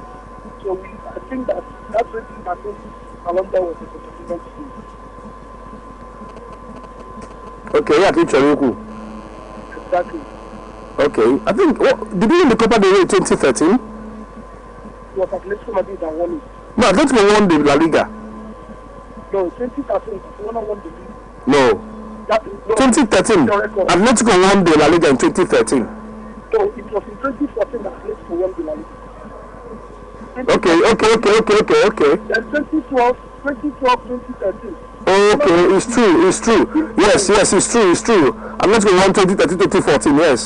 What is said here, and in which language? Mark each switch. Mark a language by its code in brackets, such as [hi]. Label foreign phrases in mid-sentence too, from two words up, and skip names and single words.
[en] So I think that rating, I think Ballon d'Or was a significant thing. Okay, I think Charuku. Exactly. Okay, I think, did you win the Copa del Rey 2013? It was Atletico Madrid that won it. No, Atletico won the La Liga. No, 2013, Barcelona won the league. No. 2013, Atletico won the La Liga in 2013. No, it was in 2014 that Atletico won the La Liga. Okay. Then 2012, 2013. Okay, it's true. Yes, it's true. Atletico won 2013-2014, yes.